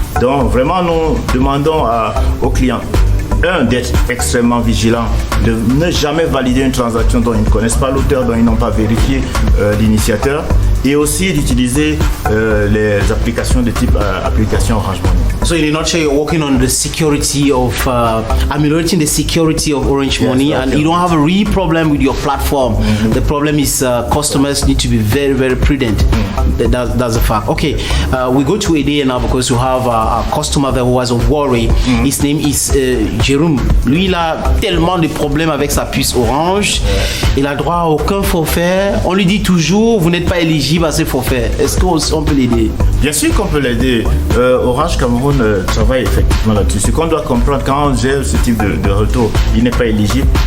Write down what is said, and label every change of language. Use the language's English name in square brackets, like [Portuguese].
[French] Donc vraiment, nous demandons aux clients d'être extrêmement vigilants, de ne jamais valider une transaction dont ils ne connaissent pas l'auteur, dont ils n'ont pas vérifié l'initiateur, et aussi d'utiliser les applications de type application Orange Money. [English] So in a nutshell, you're working on the security of ameliorating the security of Orange Money, and you don't have a real problem with your platform. Mm-hmm. The problem is customers need to be very, very prudent. Mm-hmm. That's a fact. Okay, we go to Ede now because we have a customer there who has a worry. Mm-hmm. His name is Jérôme. [French] Lui, il a tellement de problèmes avec sa puce Orange. Il a droit à aucun forfait. On lui dit toujours, vous n'êtes pas éligible à ce forfait. Est-ce qu'on peut l'aider? Bien sûr qu'on peut l'aider. Orange Cameroun travaille effectivement là-dessus. Ce qu'on doit comprendre quand on gère ce type de retour, il n'est pas éligible.